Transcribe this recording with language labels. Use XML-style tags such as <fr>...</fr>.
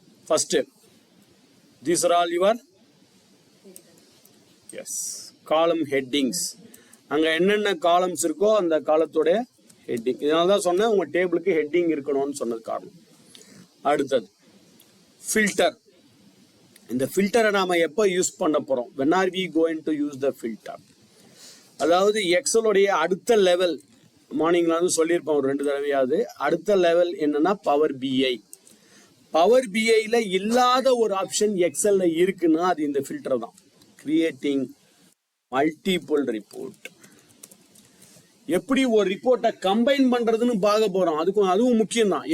<en>First, these are all your column headings.</en> <ta>அங்கே என்னென்ன காலம்ஸ் இருக்கோ அந்த காலத்தோடைய ஹெட்டிங். இதனால தான் சொன்னேன் உங்கள் டேபிளுக்கு ஹெட்டிங் இருக்கணும்னு சொன்னது காரணம். அடுத்தது ஃபில்டர். இந்த ஃபில்டரை நாம் எப்போ யூஸ் பண்ண போகிறோம்?</ta> <en>when are we going to use the filter?</en> <ta>அதாவது எக்ஸலோடைய அடுத்த லெவல், மார்னிங்ல வந்து சொல்லியிருப்போம் ஒரு 2 தடவையாவது. அடுத்த லெவல் என்னன்னா பவர் பிஐ. பவர் பிஐல இல்லாத ஒரு ஆப்ஷன் எக்ஸல்ல இருக்குன்னா அது இந்த ஃபில்டர் தான். Creating multiple report. எப்படி ஒரு ரிப்போர்ட்டை கம்பைன் பண்றதுன்னு பார்க்க போறோம். அதுவும் முக்கியம் தான்.</ta>